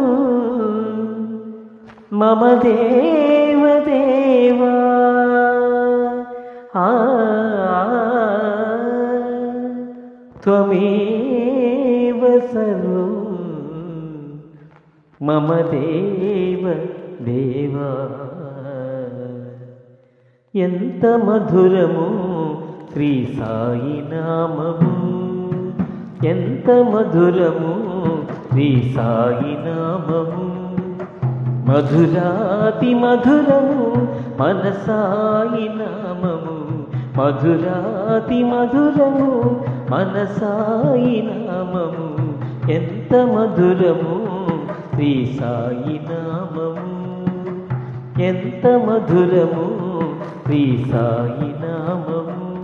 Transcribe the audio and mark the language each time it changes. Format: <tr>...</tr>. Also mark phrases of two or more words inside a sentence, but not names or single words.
<sa>मम देव देवा त्वमेव सर्वो मम देव देवा</sa> <te>ఎంత మధురము శ్రీ సాయి నామము ఎంత మధురము శ్రీ సాయి నామము మధురాతి మధురము మన సాయి నామము మధురాతి మధురము మన సాయి నామము ఎంత మధురము శ్రీ సాయి నామము ఎంత మధురము శ్రీ సాయి నామము</te>